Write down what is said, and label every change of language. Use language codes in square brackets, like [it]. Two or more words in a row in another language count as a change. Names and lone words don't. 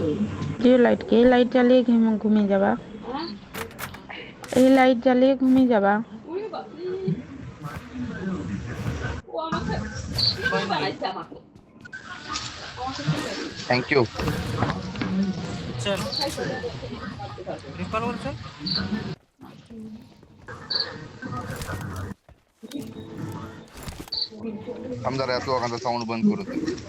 [bn] যে লাইট কে লাইট জ্বালিয়ে ঘুমিয়ে যাবা, এই লাইট জ্বালিয়ে ঘুমিয়ে যাবা। [mr] पण थँक्यू. चल रिकॉल वर चल थांब जरा या दोघांचा साऊंड बंद करू दे.